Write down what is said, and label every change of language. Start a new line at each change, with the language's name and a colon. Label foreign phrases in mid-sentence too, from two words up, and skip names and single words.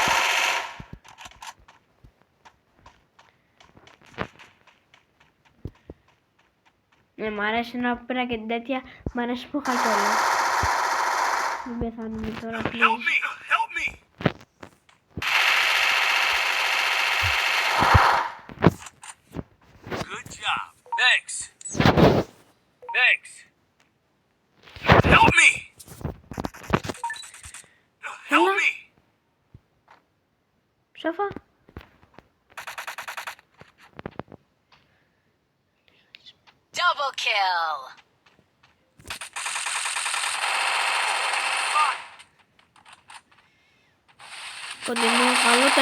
Greek: Ναι, μ' αρέσει να πήρα και τέτοια, μ' αρέσει που είχα κιόλας. Μην πεθάνουμε τώρα,
English: Help please. me! Help me! Good job. Thanks. Thanks. Help me! Help Hello? me!
Greek: Ψόφα.
English: Double kill.
Greek: Κοντινό, καλό ήταν.